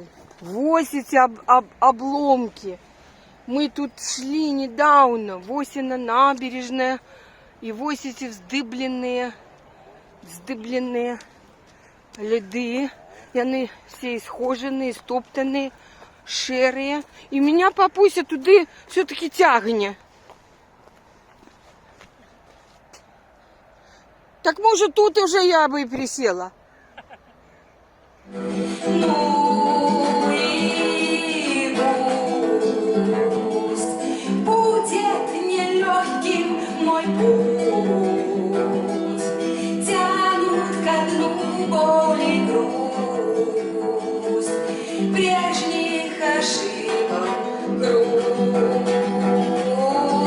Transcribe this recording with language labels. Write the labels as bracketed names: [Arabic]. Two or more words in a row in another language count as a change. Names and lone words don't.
[Russian] Вот эти обломки. Мы тут шли недавно, вот на набережная, и вот эти вздыбленные льды. И они все исхоженные, стоптанные, шерые. И меня папуся [Ukrainian] туди все-таки тягне. [Russian] Так может тут уже я бы и присела. Ну и пусть будет нелегким мой путь. Тянут ко дну боль и грусть прежних ошибок груз.